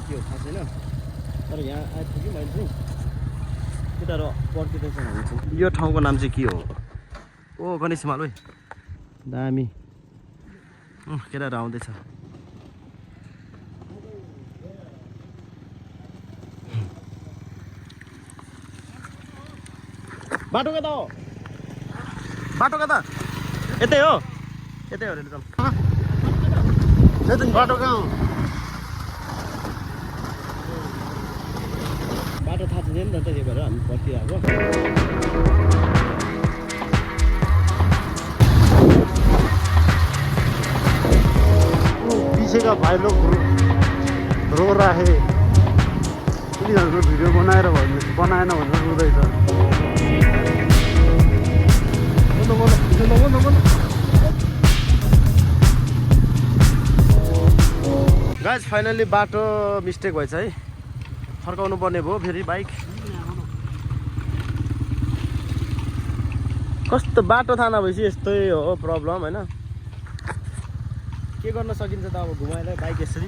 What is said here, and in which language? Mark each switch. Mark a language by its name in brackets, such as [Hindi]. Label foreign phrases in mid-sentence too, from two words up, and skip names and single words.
[Nepali] के हो थाहा छैन तर यहाँ आइपुग्यौँ अहिले चाहिँ केटाहरू पर्खिँदैछ भन्छ यो ठाउँको नाम चाहिँ के हो ओ गणेश हिमाल है दामी केटाहरू आउँदैछ बाटो कता हो बाटो कता यतै हो अरे बाटो कहाँ हो बाटो थाहा छैन नि त त्यही भएर हामी पर्खिरहेको [Hindi] पीछे का भाई लोग रो रहा है [Nepali] उनीहरूको भिडियो बनाएन भने रुँदैछ [English] guys finally [Nepali] बाटो मिस्टेक भएछ है फर्काउनु पर्ने भयो फेरि बाइक कस्तो बाटो थाहा नभएपछि यस्तै हो प्रब्लम होइन के गर्न सकिन्छ त अब घुमाएर बाइक यसरी